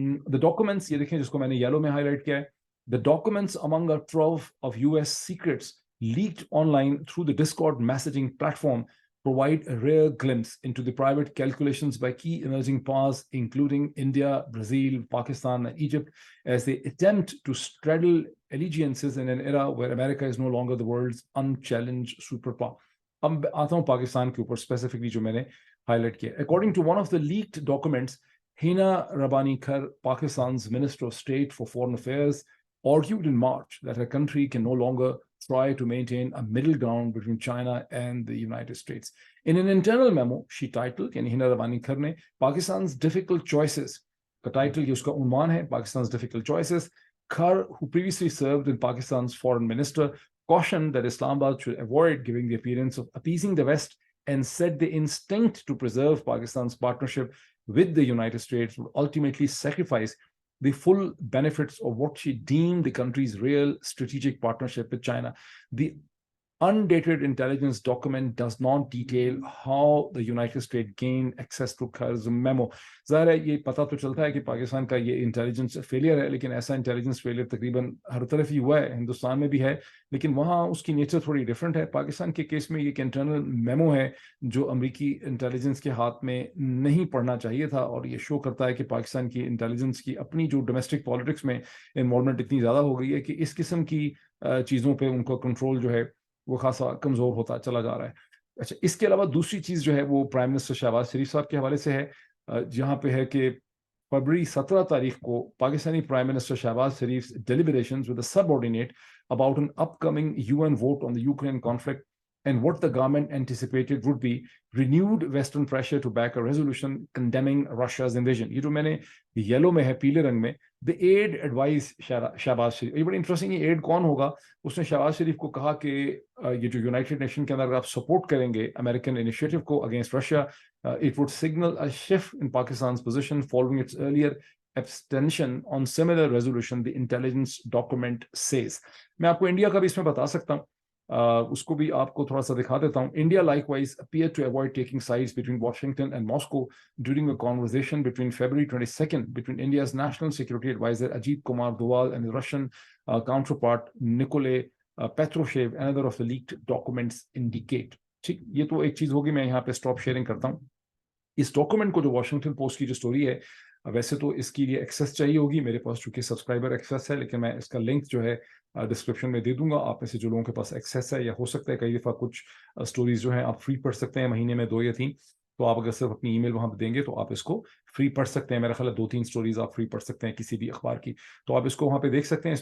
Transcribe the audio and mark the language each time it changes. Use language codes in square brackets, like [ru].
[en] the documents, [hi] ये देखें जिसको मैंने येलो में हाईलाइट किया है। [en] The documents among a trove of US secrets leaked online through the Discord messaging platform provide a rare glimpse into the private calculations by key emerging powers, including India, Brazil, Pakistan, and Egypt, as they attempt to straddle allegiances in an era where America is no longer the world's unchallenged superpower. [hi] अब आता हूँ पाकिस्तान के ऊपर specifically जो मैंने highlight किया। [en] According to one of the leaked documents, Hina Rabani Kar, Pakistan's Minister of State for Foreign Affairs, argued in March that her country can no longer try to maintain a middle ground between China and the United States. In an internal memo, she titled, [hi] yani Hina Rawani Kar ne, [en] Pakistan's difficult choices. The title [hi] ye uska unwan hai, [en] Pakistan's difficult choices. Kar, who previously served as Pakistan's foreign minister, cautioned that Islamabad should avoid giving the appearance of appeasing the West and said the instinct to preserve Pakistan's partnership with the United States would ultimately sacrifice the full benefits of what she deemed the country's real strategic partnership with China. The undated intelligence document does not detail how the United States gained access to Khar's memo. [hi] ज़ाहिर है ये पता तो चलता है कि पाकिस्तान का ये इंटेलिजेंस फेलियर है, लेकिन ऐसा इंटेलिजेंस फेलियर तकरीबन हर तरफ ही हुआ है, हिंदुस्तान में भी है, लेकिन वहाँ उसकी नेचर थोड़ी डिफरेंट है. पाकिस्तान के केस में ये एक इंटरनल मेमो है जो अमेरिकी इंटेलिजेंस के हाथ में नहीं पड़ना चाहिए था, और ये शो करता है कि पाकिस्तान की इंटेलिजेंस की अपनी जो डोमेस्टिक पॉलिटिक्स में इन्वॉल्वमेंट इतनी ज़्यादा हो गई है कि इस किस्म की चीज़ों पर उनका कंट्रोल जो है वो खासा कमज़ोर होता चला जा रहा है. अच्छा, इसके अलावा दूसरी चीज़ जो है वो प्राइम मिनिस्टर शहबाज शरीफ साहब के हवाले से है, जहाँ पे है कि फरवरी 17 तारीख को Pakistani prime minister Shahbaz Sharif [en] deliberations with a subordinate about an upcoming UN vote on the Ukraine conflict and what the government anticipated would be renewed Western pressure to back a resolution condemning Russia's invasion. [hi] ये जो मैंने yellow में है, पीले रंग में, [en] the aid advised [hi] Shahbaz शरीफ. ये बड़ी इंटरेस्टिंग, ये एड कौन होगा? उसने शहबाज शरीफ को कहा कि ये जो यूनाइटेड नेशन के अंदर आप सपोर्ट करेंगे अमेरिकन इनिशिएटिव को against Russia, [en] it would signal a shift in Pakistan's position following its earlier abstention on similar resolution, the intelligence document says. [hi] मैं आपको इंडिया का भी इसमें बता सकता हूँ, उसको भी आपको थोड़ा सा दिखा देता हूँ. India likewise appeared to avoid taking sides between Washington and Moscow during a conversation between February 22nd between India's National Security Advisor Ajit Kumar Doval and his Russian counterpart Nikolay Patrushev, another of the leaked documents indicate. ठीक, ये तो एक चीज होगी. मैं यहाँ पे stop sharing करता हूँ. इस डॉक्यूमेंट को, जो वॉशिंगटन पोस्ट की जो स्टोरी है, वैसे तो इसकी लिए एक्सेस चाहिए होगी, मेरे पास चूंकि सब्सक्राइबर एक्सेस है, लेकिन मैं इसका लिंक जो है डिस्क्रिप्शन में दे दूंगा. आप में से जो लोगों के पास एक्सेस है, या हो सकता है कई दफ़ा कुछ स्टोरीज जो हैं आप फ्री पढ़ सकते हैं, महीने में 2 या 3, तो आप अगर सिर्फ अपनी ईमेल वहां पर देंगे तो आप इसको फ्री पढ़ सकते हैं. मेरा ख्याल है 2-3 स्टोरीज आप फ्री पढ़ सकते हैं किसी भी अखबार की, तो आप इसको वहां पे देख सकते हैं.